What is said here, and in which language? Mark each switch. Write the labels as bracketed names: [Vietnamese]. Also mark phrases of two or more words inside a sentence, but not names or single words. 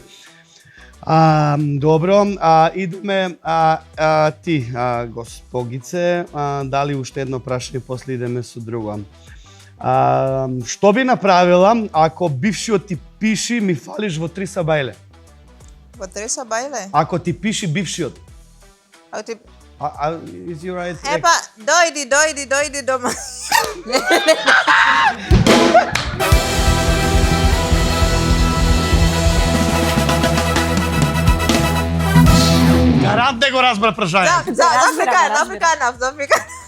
[Macedonian] Добро, идеме ти, госпогице, дали уште едно прашање, после идеме со друго. Што би направила ако бившиот ти пиши ми фалиш во 3 сабајле? Во 3 сабајле? Ако ти пиши бившиот. Ако ти... [English] Is you right? [Macedonian] Епа, дојди дома. Гарант не го разбра прашањето. Зафрика.